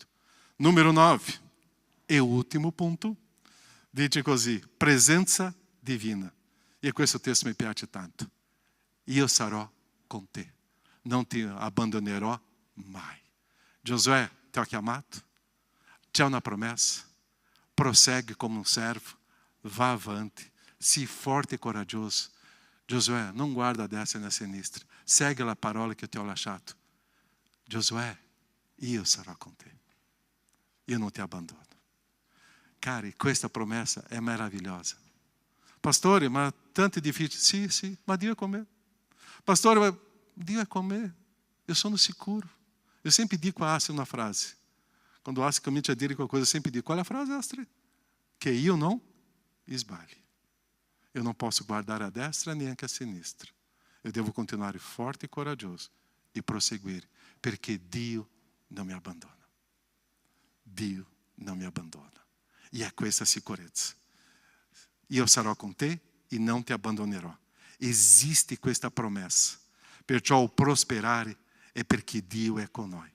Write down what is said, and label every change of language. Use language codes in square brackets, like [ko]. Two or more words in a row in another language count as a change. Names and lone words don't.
[it] Numero 9. E ultimo punto. Dice così: presenza divina. E questo testo mi piace tanto. Io sarò con te. Non ti abbandonerò mai. Giosuè ti ha chiamato. C'è una promessa. [pt] Prossegue como um servo. Vá avante. [it] Sii forte e coraggioso. Giosuè, non guarda a destra e a sinistra. Segue la parola che ti ho lasciato. Giosuè, io sarò con te. Io non ti abbandono. Cari, questa promessa è meravigliosa. Pastore, ma tanto è difficile. Sì, ma Dio è con me. Pastore, ma Dio è con me. Eu sono sicuro. Eu sempre dico a Astrid uma frase. Quando o Astrid comincia a dire qualcosa, eu sempre dico, [pt] qual é a frase, Astrid? Que io não sbagli. Eu não posso guardar a destra nem a sinistra. Eu devo continuar forte e coraggioso e prosseguir, [it] perché Dio non mi abbandona. Dio non mi abbandona. E é questa sicurezza. Io sarò con te e non ti abbandonerò. Esiste questa promessa. Perciò o prosperare è perché Dio è con noi.